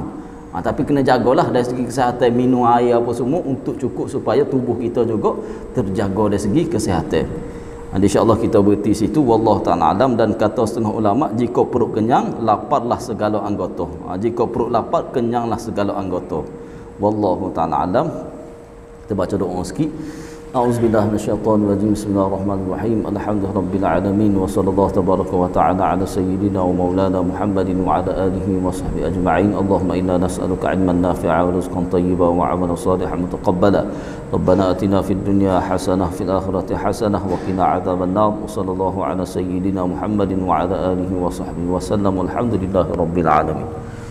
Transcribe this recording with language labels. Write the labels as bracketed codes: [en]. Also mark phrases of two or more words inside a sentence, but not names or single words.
[ms] Tapi kena jagalah dari segi kesihatan, minum air apa semua untuk cukup supaya tubuh kita juga terjaga dari segi kesihatan. InsyaAllah kita berhenti situ. [ar] والله تعالى أعلم. [ms] Dan kata setengah ulama, jika perut kenyang, laparlah segala anggota. Jika perut lapar, kenyanglah segala anggota. [ar] والله تعالى أعلم. [ms] Kita baca doa sikit. [ar] أعوذ بالله من الشيطان الرجيم. بسم الله الرحمن الرحيم. الحمد لله رب العالمين وصلى الله تبارك وتعالى على سيدنا ومولانا محمد وعلى آله وصحبه أجمعين. اللهم إنا نسألك علما نافعا ورزقا طيبا وعملا صالحا متقبلا. ربنا آتنا في الدنيا حسنة في الآخرة حسنة وقنا عذاب النار. وصلى الله على سيدنا محمد وعلى آله وصحبه وسلم. والحمد لله رب العالمين.